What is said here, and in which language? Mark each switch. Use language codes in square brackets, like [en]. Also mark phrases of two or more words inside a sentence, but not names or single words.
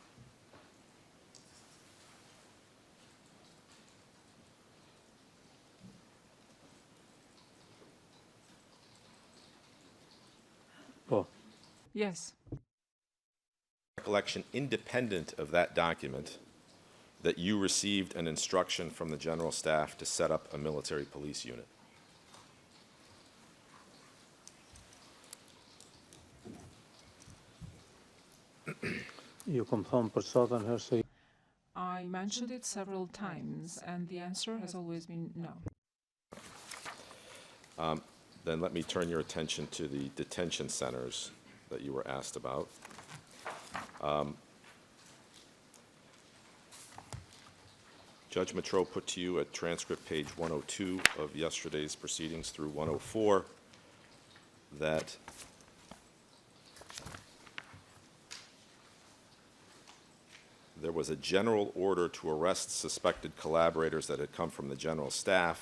[en] Well, Yes. Recollection independent of that document that you received an instruction from the General Staff to set up a military police unit? [sq] ju kom thonë për sotën herë se [en] I mentioned it several times, and the answer has always been no. Then let me turn your attention to the detention centers that you were asked about. Judge Betrot put to you at transcript page 102 of yesterday's proceedings through 104 that there was a general order to arrest suspected collaborators that had come from the General Staff.